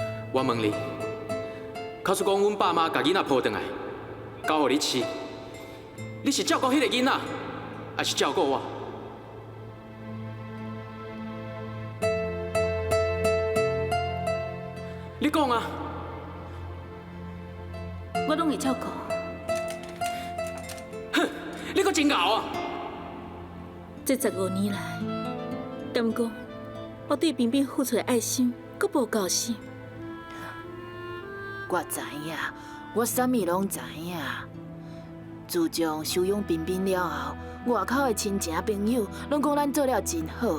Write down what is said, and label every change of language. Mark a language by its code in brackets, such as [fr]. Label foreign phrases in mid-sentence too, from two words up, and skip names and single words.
[nan] 我问你，假使讲阮爸妈把囡仔抱回来，交互你饲，你是照顾迄个囡仔，还是照顾我？你讲啊！我拢会照顾。哼，你阁真敖啊！这15年来，敢讲我对冰冰付出的爱心，佫无够深。我知影，我啥物拢知影。自从收养彬彬了后，外口的亲情朋友拢讲咱做了真好。